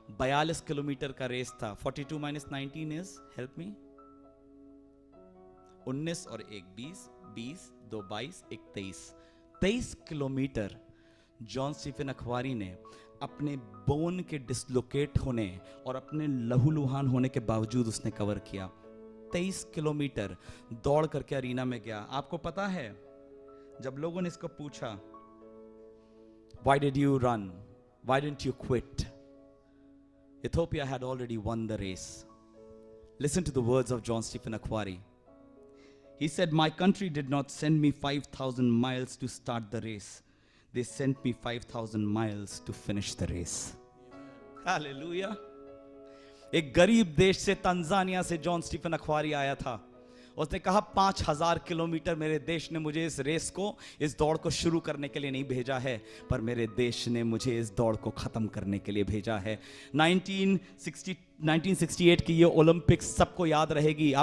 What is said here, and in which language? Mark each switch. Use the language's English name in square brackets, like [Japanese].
[Hindi] 42 kilometre का race था। 42 - 19 is, [English] help me, [Hindi] 19 और 1 20, 20 2 22, 1 23, 23 किलोमीटर जॉन स्टीफन अखबारी ने अपने बोन के डिसलोकेट होने और अपने लहूलुहान होने के बावजूद उसने कवर किया। 23 किलोमीटर दौड़ करके अरीना में गया। आपको पता है जब लोगों ने इसको पूछा, [English] why did you run? Why didn't you quit? Ethiopia had already won the race. Listen to the words of John Stephen Akhbari. He said, my country did not send me 5,000 miles to start the race. They sent me 5,000 miles to finish the race. Hallelujah. [Hindi] एक गरीब देश से, Tanzania से John Stephen अखबारी आया था। उसने कहा 5000 किलोमीटर मेरे देश ने मुझे इस रेस को, इस दौड़ को शुरू करने के लिए नहीं भेजा है, पर मेरे देश ने मुझे इस दौड़ को खत्म करने के लिए भेजा है। 1968 की ये ओलंपिक्स सबको याद रहेगी।